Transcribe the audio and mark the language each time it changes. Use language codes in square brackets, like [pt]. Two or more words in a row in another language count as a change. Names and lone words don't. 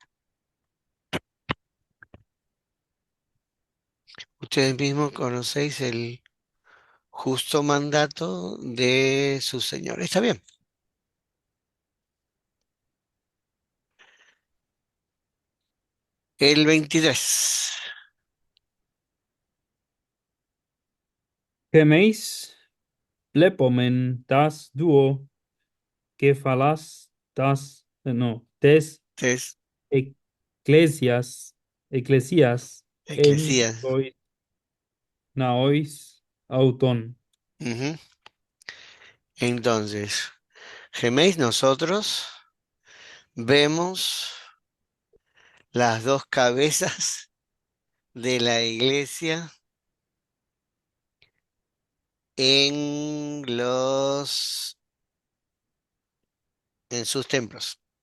[es] Ustedes mismos conocéis el justo mandato de su Señor. Está bien. El 23. [el] ἡμεῖς βλέπομεν τὰς δύο κεφαλὰς no, tes Es ἐκκλησίας ἐν Eclesías. ναοῖς αὐτῶν. [es] Ujú. Entonces, geméis nosotros, vemos las dos cabezas de la iglesia en en sus templos.